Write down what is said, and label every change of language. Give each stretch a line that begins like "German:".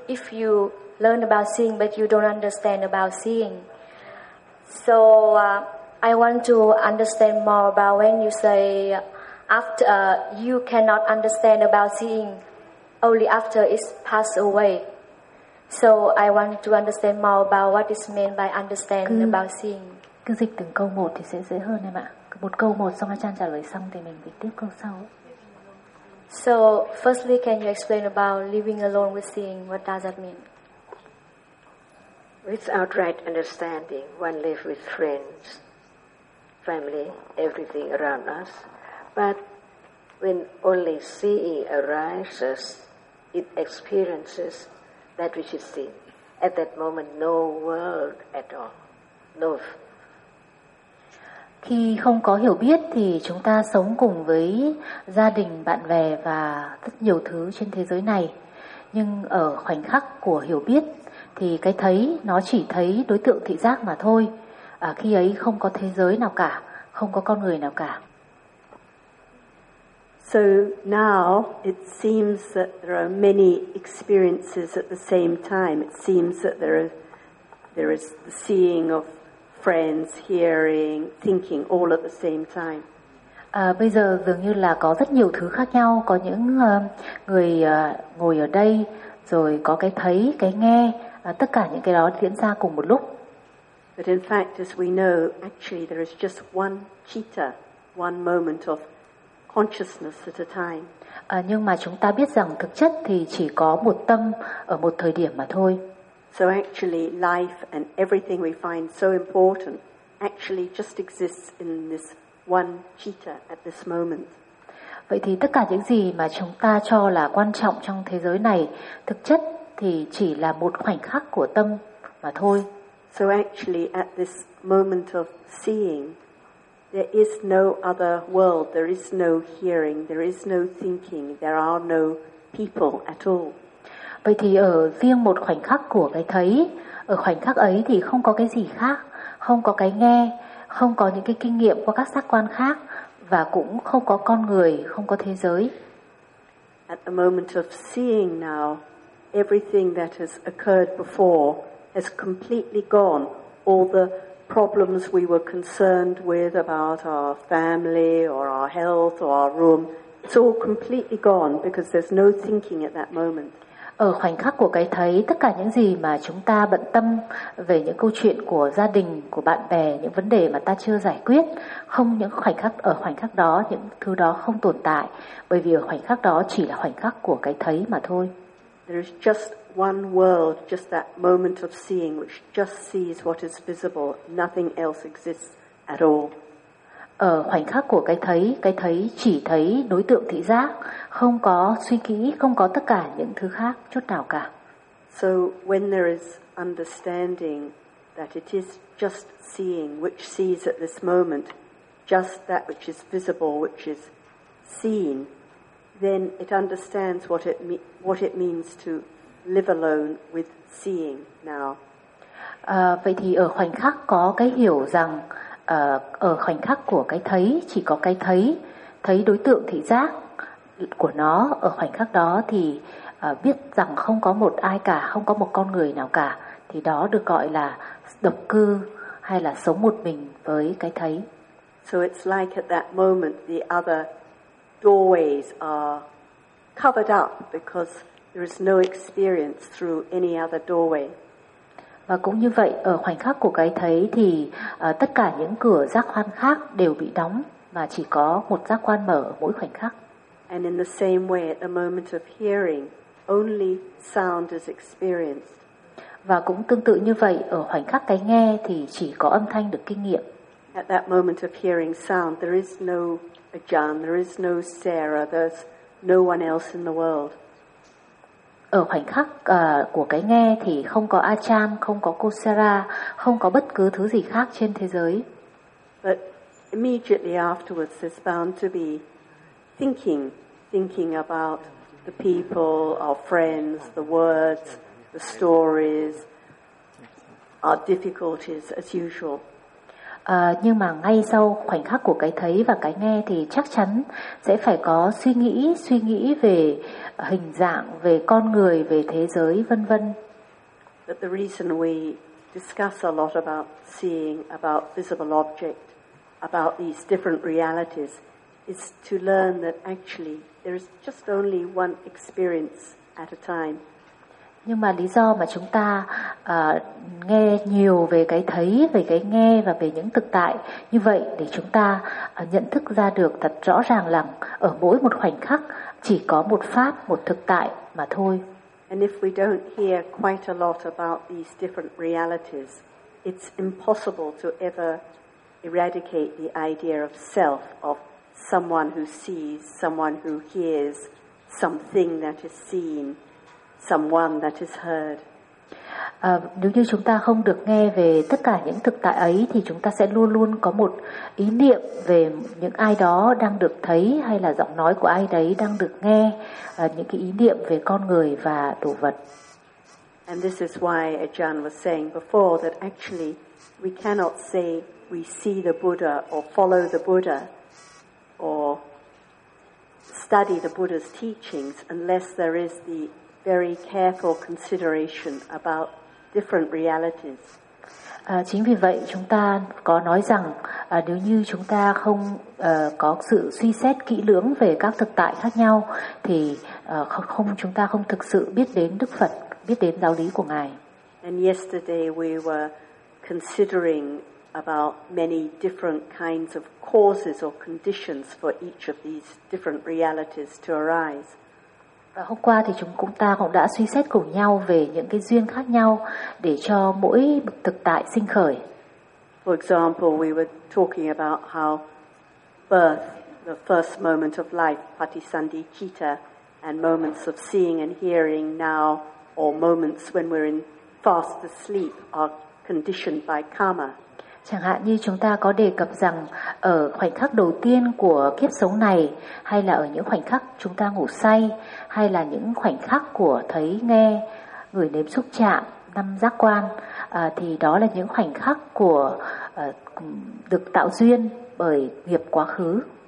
English: If you learn about seeing, but you don't understand about seeing, so I want to understand more about when you say after you cannot understand about seeing only after it's passed away. So I want to understand more about what is meant by understand about seeing.
Vietnamese: Cứ dịch từng câu một thì sẽ dễ hơn em ạ. Một câu một xong Achan trả lời xong thì mình dịch tiếp câu sau.
English: So firstly, can you explain about living alone with seeing? What does that mean? Without right understanding, one lives with friends, family, everything around us. But when only seeing arises, it experiences that which is seen. At that moment, no world at all, no.
Vietnamese: Khi không có hiểu biết thì chúng ta sống cùng với gia đình, bạn bè và rất nhiều thứ trên thế giới này. Nhưng ở khoảnh khắc của hiểu biết thì cái thấy nó chỉ thấy đối tượng thị giác mà thôi. À, khi ấy không có thế giới nào cả, không có con người nào cả.
English: So now it seems that there are many experiences at the same time. It seems that there is the seeing of friends, hearing, thinking, all at the same time.
Vietnamese: Bây giờ dường như là có rất nhiều thứ khác nhau, có những người ngồi ở đây, rồi có cái thấy, cái nghe, tất cả những cái đó diễn ra cùng một lúc.
English: But in fact, as we know, actually there is just one citta, one moment of consciousness at a time.
Vietnamese: Nhưng mà chúng ta biết rằng thực chất thì chỉ có một tâm ở một thời điểm mà thôi.
English: So actually life and everything we find so important actually just exists in this one citta at this moment.
Vietnamese: Vậy thì tất cả những gì mà chúng ta cho là quan trọng trong thế giới này thực chất thì chỉ là một khoảnh khắc của tâm mà thôi.
English: So actually at this moment of seeing there is no other world, there is no hearing, there is no thinking, there are no people at all.
Vietnamese: Vậy thì ở riêng một khoảnh khắc của cái thấy, ở khoảnh khắc ấy thì không có cái gì khác, không có cái nghe, không có những cái kinh nghiệm qua các giác quan khác, và cũng không có con người, không có thế giới.
English: At the moment of seeing now, everything that has occurred before has completely gone. All the problems we were concerned with about our family or our health or our room, it's all completely gone because there's no thinking at that moment.
Vietnamese: Ở khoảnh khắc của cái thấy, tất cả những gì mà chúng ta bận tâm về những câu chuyện của gia đình, của bạn bè, những vấn đề mà ta chưa giải quyết, không những khoảnh khắc ở khoảnh khắc đó, những thứ đó không tồn tại, bởi vì ở khoảnh khắc đó chỉ là khoảnh khắc của cái thấy mà thôi.
English: There is just one world, just that moment of seeing which just sees what is visible, nothing else exists at all.
Vietnamese: Ở khoảnh khắc của cái thấy chỉ thấy đối tượng thị giác, không có suy nghĩ, không có tất cả những thứ khác, chút nào cả.
English: So when there is understanding that it is just seeing which sees at this moment, just that which is visible, which is seen, then it understands what it means to live alone with seeing now.
Vietnamese: Vậy thì ở khoảnh khắc có cái hiểu rằng ở khoảnh khắc của cái thấy chỉ có cái thấy, thấy đối tượng thị giác của nó, ở khoảnh khắc đó thì biết rằng không có một ai cả, không có một con người nào cả, thì đó được gọi là độc cư hay là sống một mình với cái thấy.
English: So it's like at that moment the other doorways are covered up because there is no experience through any other doorway.
Vietnamese: Và cũng như vậy, ở khoảnh khắc của cái thấy thì tất cả những cửa giác quan khác đều bị đóng và chỉ có một giác quan mở mỗi khoảnh khắc.
English: And in the same way, at the moment of hearing, only sound is experienced.
Vietnamese: Và cũng tương tự như vậy, ở khoảnh khắc cái nghe thì chỉ có âm thanh được kinh nghiệm.
English: At that moment of hearing sound, there is no Ajahn, there is no Sarah, there's no one else in the world.
Vietnamese: Ở khoảnh khắc của cái nghe thì không có Ajahn, không có cô Sarah, không có bất cứ thứ gì khác trên thế giới.
English: But immediately afterwards, there's bound to be thinking about the people, our friends, the words, the stories, our difficulties as usual.
Vietnamese: Nhưng mà ngay sau khoảnh khắc của cái thấy và cái nghe thì chắc chắn sẽ phải có suy nghĩ về hình dạng, về con người, về thế giới, vân vân.
English: But the reason we discuss a lot about seeing, about visible object, about these different realities is to learn that actually there is just only one experience at a time.
Vietnamese: Nhưng mà lý do mà chúng ta nghe nhiều về cái thấy, về cái nghe và về những thực tại như vậy để chúng ta nhận thức ra được thật rõ ràng rằng ở mỗi một khoảnh khắc chỉ có một pháp, một thực tại mà thôi.
English: And if we don't hear quite a lot about these different realities, it's impossible to ever eradicate the idea of self, of someone who sees, someone who hears, something that is seen, someone that is heard.
Vietnamese: Nếu như chúng ta không được nghe về tất cả những thực tại ấy thì chúng ta sẽ luôn luôn có một ý niệm về những ai đó đang được thấy hay là giọng nói của ai đấy đang được nghe, những cái ý niệm về con người và đồ vật.
English: And this is why Ajahn was saying before that actually we cannot say we see the Buddha or follow the Buddha or study the Buddha's teachings unless there is the very careful consideration about different realities.
Vietnamese: Chính vì vậy chúng ta có nói rằng nếu như chúng ta không có sự suy xét kỹ lưỡng về các thực tại khác nhau thì chúng ta không thực sự biết đến Đức Phật, biết đến giáo lý của Ngài.
English: And yesterday we were considering about many different kinds of causes or conditions for each of these different realities to arise.
Vietnamese: Và hôm qua thì chúng ta cũng đã suy xét cùng nhau về những cái duyên khác nhau để cho mỗi bậc thực tại sinh khởi.
English: For example, we were talking about how birth, the first moment of life, patisandhicitta, and moments of seeing and hearing now, or moments when we're in fast asleep, are conditioned by karma.
Vietnamese: Chẳng hạn như chúng ta có đề cập rằng ở khoảnh khắc đầu tiên của kiếp sống này, hay là ở những khoảnh khắc chúng ta ngủ say, hay là những khoảnh khắc của thấy, nghe, ngửi, nếm, xúc chạm, năm giác quan, thì đó là những khoảnh khắc của được tạo duyên bởi nghiệp quá khứ.